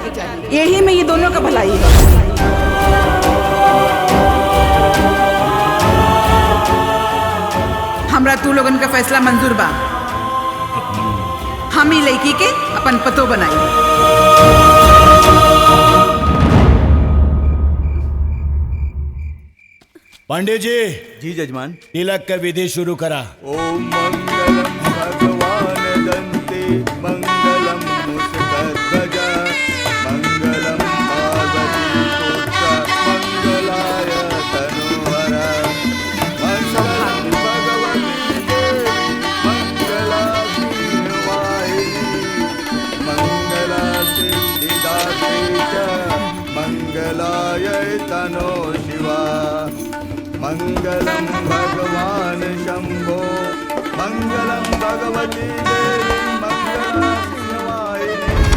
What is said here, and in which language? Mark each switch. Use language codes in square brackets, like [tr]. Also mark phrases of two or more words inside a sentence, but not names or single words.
[bho] यही में ये दोनों का भलाई है। हमरा तू लोगन का फैसला मंजूर बा। हम ही लड़की के अपन पतो बनाई। पांडे जी। जी जजमान। तिलक का विधि शुरू करा। [sa] ओम मंगलम भगवान दंते मंगलम मुषकध्वज मंगलम पार्वती पुत्र मंगलाय तनोहर मंगलम भगवती देवी मंगला वाहिनी मंगला सिद्धिदात्री च मंगलाय तनो शिवा मंगलम भगवान शंभो मंगलम भगवती देवी मंगला शिवाहिनी।